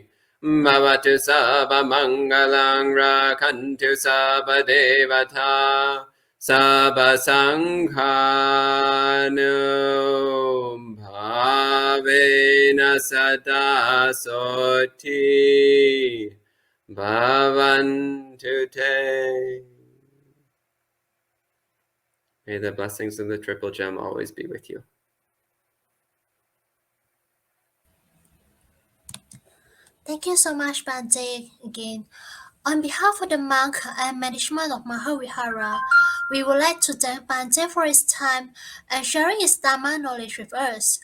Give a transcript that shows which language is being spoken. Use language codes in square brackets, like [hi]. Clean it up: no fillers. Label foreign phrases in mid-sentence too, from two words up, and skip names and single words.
[pi] Bhavatu sabba mangalang rakantu sabba devata. Sabba sanghano bhavena sada soti bhavantu te. [en] May the blessings of the Triple Gem always be with you. Thank you so much, Bhante, again. On behalf of the monk and management of Mahavihara, we would like to thank Bhante for his time and sharing his Dhamma knowledge with us.